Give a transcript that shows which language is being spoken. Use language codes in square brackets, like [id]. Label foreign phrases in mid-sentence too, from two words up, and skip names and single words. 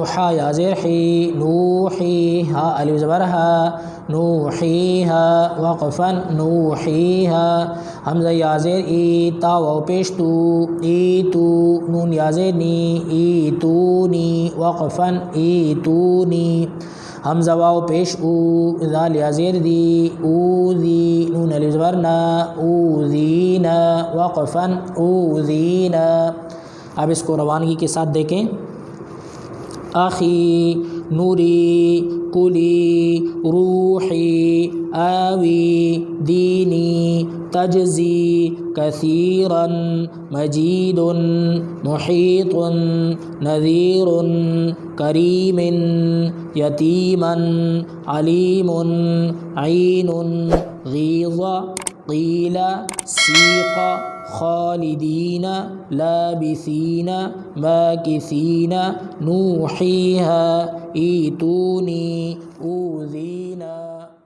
[ur] حا یا زیر حی نوحی ہا الف زبر ہا نوحیہا وقفا نوحیہا حمزہ یا زیر ای تا و پیش تو ای تو نون یا زیر نی ای تو نی وقفا ای تو نی حمزہ واو پیش او ذال یا زیر دی او دی نون الف زبر نا او دینا وقفا او دینا اب اس کو روانگی کے ساتھ دیکھیں [ar] آخی نوری کلی روحی آوی دینی تجزی کثیرا مجید محیط نذیر کریم یتیما علیم عین غیظ قیل سیق خالدین لابثین ماکثین نوحیہا ایتونی اوذینا